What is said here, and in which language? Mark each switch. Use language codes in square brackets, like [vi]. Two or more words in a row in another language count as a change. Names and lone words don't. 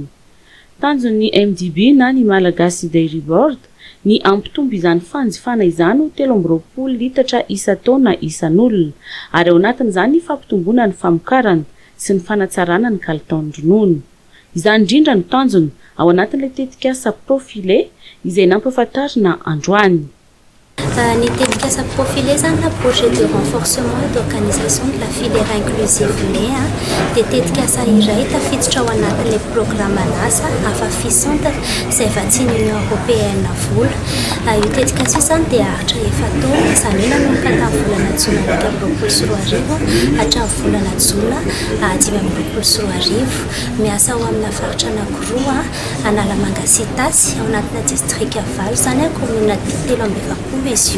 [mg] Tanjon'ny MDB na ny Malagasy Dairy Board ny ampitombo izany fanjifana izany ho 13 litatra isa-taona isan'olona ary ao anatin'izany ny fampitomboana ny famokarana sy ny fanatsarana ny kalitaon'ny ronono. Izany indrindra ny tanjony ao anatin'ilay tetikasa profilé izay nampahafantarina androany. Ny tetikasa profilé zany na [fr] projet de renforcement et d'organisation de la filière inclusive lait [mg] dia tetikasa iray tafiditra ao anatin'ilay programme NASA afafisanta izay vatsian'ny Union Européenne vola. Io tetikasa io zany dia haritra efataona izany hoe nanomboka tamin'ny volana Jona 2024 hatramin'ny volana Jona 2025 miasa ao amina faritra anankiroa Analamanga sy Tasy ao anatina district Valo zany commune 3 izy io.